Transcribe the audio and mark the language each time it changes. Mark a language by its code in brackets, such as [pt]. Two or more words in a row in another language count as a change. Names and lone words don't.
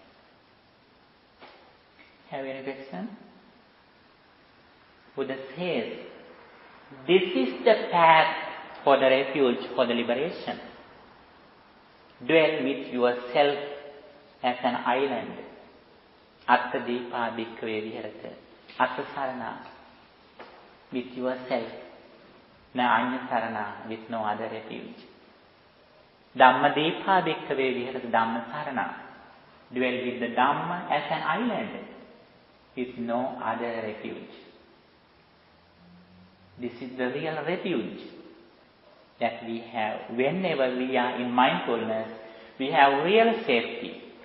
[en] Have you any question? Buddha says, this is the path for the refuge, for the liberation. Dwell with yourself as an island. [pi] Atta deepa bhikkhave viharata. Atta sarana, [en] with yourself. [pi] Na anya sarana, [en] with no other refuge. [pi] Dhamma deepa bhikkhave viharata. Dhamma sarana. [en] Dwell with the Dhamma as an island, with no other refuge. This is the real refuge that we have. Whenever we are in mindfulness, we have real safety.